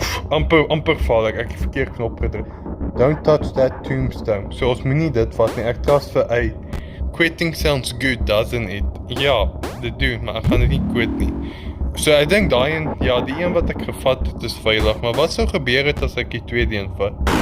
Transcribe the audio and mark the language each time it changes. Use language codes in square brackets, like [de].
[af] Amper val ek het verkeerd knop gedruk. [en] Don't touch that tombstone. [af] So ons moenie dit vat nie, ek trust vir uit. [en] Quitting sounds good, doesn't it? [af] Ja, dit doen, maar ek gaan dit nie quit nie. So ek dink daai een, ja, die een wat ek gevat het is veilig, maar wat sou gebeur het as ek die tweede een vat?